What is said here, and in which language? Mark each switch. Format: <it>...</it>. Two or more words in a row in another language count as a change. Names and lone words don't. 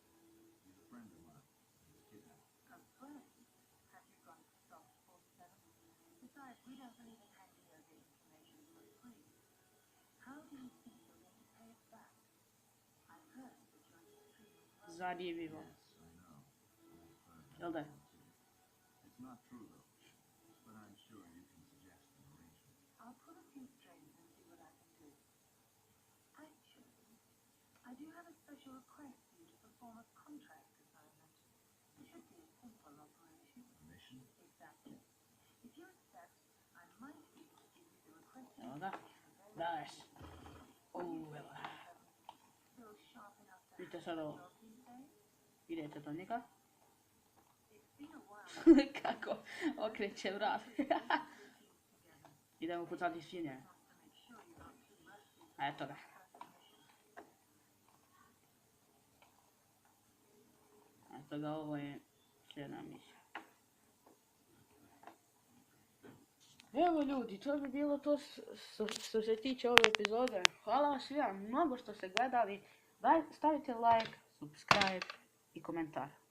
<en>He's a friend of mine. He's kidnapped. A friend? Have you gone soft, 47? Besides, we don't believe in handing over information for free. How do you think you're going to pay us back? I've heard that you're extremely well.</en> <hr>Zanimljivo.</hr> <en>Yes, I know.</en> <hr>Jel da?</hr> <en>It's not true though, but I'm sure you can suggest an arrangement. I'll pull a few strings and see what I can do. Actually, I do have a special request for you to perform a contract assignment. It should be a simple operation. A mission? Exactly. If you accept, I might be able to give you the requested</en> <hr>Jel da? Daš. Evo.</hr> <en>still sharp enough to</en> <hr>Vidite sad ovo.</hr> <en>job these days.</en> <hr>Idete do njega.</hr> <en>It's been a while</en> <hr>Kako okreće vrat. Idemo pucati svinje.</hr> <en>to make sure you're not too rusty.</en> <hr>A eto ga. Eto ga, ovo je sljedna misija. Evo ljudi, to bi bilo to što se tiče ove epizode. Hvala vam svima mnogo što ste gledali. Stavite</hr> <en>like, subscribe</en> <hr>i komentar.</hr>